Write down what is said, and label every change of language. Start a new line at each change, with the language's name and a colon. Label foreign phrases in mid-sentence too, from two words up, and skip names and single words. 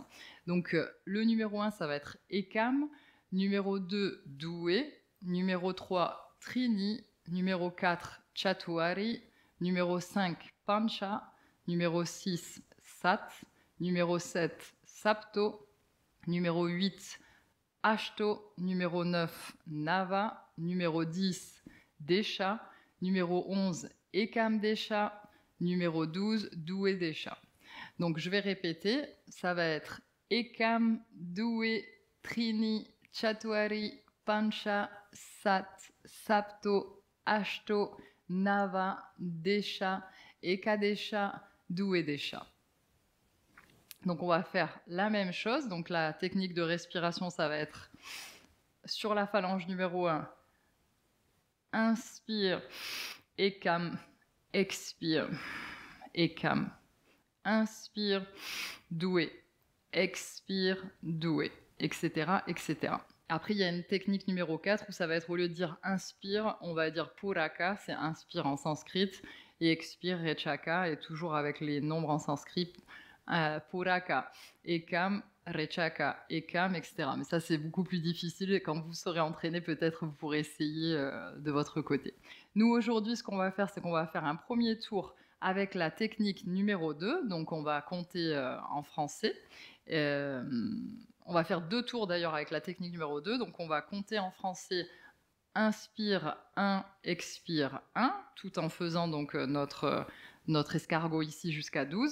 French: Donc le numéro 1, ça va être Ekam, numéro 2, Doué, numéro 3, Trini, numéro 4, Chatuari, numéro 5, Pancha, numéro 6, Sat, numéro 7, Sapto, numéro 8, Ashto, numéro 9, Nava, numéro 10, Desha, numéro 11, Ekam Desha, numéro 12, Doué Desha. Donc je vais répéter, ça va être Ekam, Doué, Trini, Chatuari, Pancha, Sat, Sapto, Ashto, Nava, Desha, Ekadesha, Duedesha. Donc on va faire la même chose. Donc la technique de respiration, ça va être sur la phalange numéro 1. Inspire, Ekam, expire, Ekam. Inspire, doué, expire, doué, etc., etc. Après, il y a une technique numéro 4 où ça va être, au lieu de dire inspire, on va dire puraka, c'est inspire en sanskrit, et expire, rechaka, et toujours avec les nombres en sanskrit,
Sanskrit: पूरक एकम् रेचक एकम्,
French: etc. Mais ça, c'est beaucoup plus difficile, et quand vous serez entraîné, peut-être vous pourrez essayer de votre côté. Nous, aujourd'hui, ce qu'on va faire, c'est qu'on va faire un premier tour avec la technique numéro 2, donc on va compter en français. On va faire 2 tours d'ailleurs avec la technique numéro 2, donc on va compter en français inspire 1, expire 1, tout en faisant donc notre escargot ici jusqu'à 12.